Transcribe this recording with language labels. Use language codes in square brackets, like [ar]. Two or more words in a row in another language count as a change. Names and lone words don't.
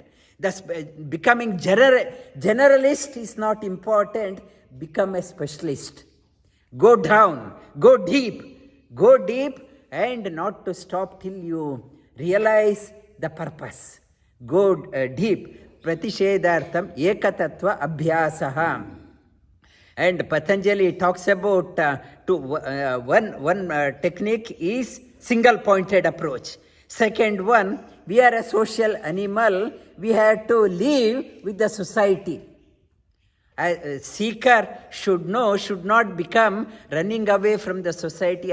[en] Becoming generalist is not important, become a specialist. Go down, go deep, and not to stop till you realize the purpose. Go deep. [sa] Pratishedartham ekatattva abhyasaha. [en] And Patanjali talks about one technique is single pointed approach. Second one, we are a social animal. We have to live with the society. A seeker should not become running away from the society.